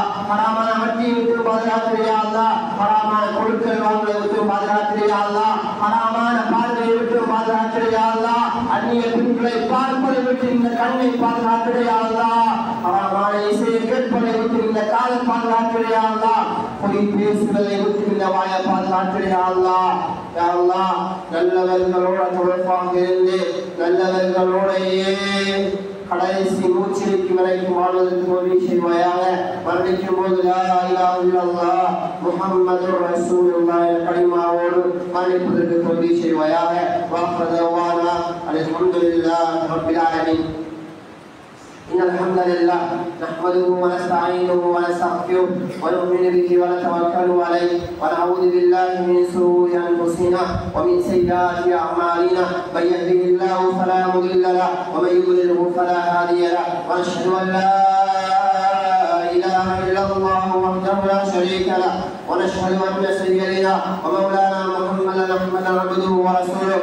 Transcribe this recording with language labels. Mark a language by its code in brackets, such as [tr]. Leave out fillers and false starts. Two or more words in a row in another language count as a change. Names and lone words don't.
[ta] ஹராமான வட்டியை விட்டு பாதுகாத்து [ar] يا الله [ta] ஹராமான கொடுக்கல் வாங்கலை விட்டு பாதுகாத்து [ar] يا الله [ta] ஹராமான பார்வையை விட்டு பாதுகாத்து [ar] يا الله [ta] அந்நிய பெண்களை பார்ப்பதை விட்டு இந்த கண்ணை பாதுகாத்து [ar] يا الله [ta] ஹராமான இசையை கேட்பதை விட்டு இந்த காலை பாதுகாத்து [ar] يا الله [ta] பொய் பேசுவதை விட்டு இந்த வாயை பாதுகாத்து [ar] يا الله يا الله [ta] நல்லவர்களோட தொடர்பாக இருந்து நல்லவர்களோடையே கடைசி மூச்சிற்கு வரைக்கும் வாழ்வதற்கு உதவி செய்வாயாக. மரணிக்கும் போது [ar] لا إله إلا الله محمد رسول الله [ta] என்ற கலிமாவோடு மரணிப்பதற்கு உதவி செய்வாயாக. [ar] وآخر دعوانا الحمد لله رب العالمين. إن الحمد لله نحمده ونستعينه ونستغفره ونؤمن به ونتوكل عليه ونعوذ بالله من شرور أنفسنا ومن سيئات أعمالنا من يهده الله فلا مضل له ومن يضلله فلا هادي له ونشهد أن لا إله إلا الله وحده لا شريك له ونشهد أن سيدنا ومولانا محمدا عبده ورسوله.